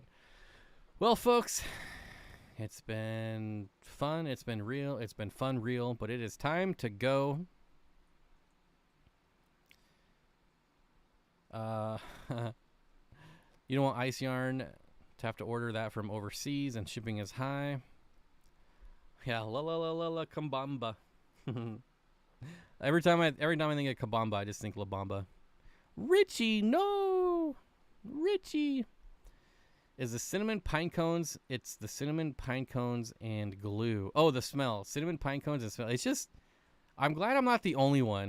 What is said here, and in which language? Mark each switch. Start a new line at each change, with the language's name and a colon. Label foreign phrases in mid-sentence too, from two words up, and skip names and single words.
English: Well, folks, it's been fun. It's been real. It's been fun, real. But it is time to go. You don't want ice yarn to have to order that from overseas, and shipping is high. Yeah, la la la la la Kambamba. every time I think of Kambamba, I just think La Bamba. Richie, no, Richie. Is the cinnamon pine cones? It's the cinnamon pine cones and glue. Oh, the smell. Cinnamon pine cones and smell. It's just, I'm glad I'm not the only one.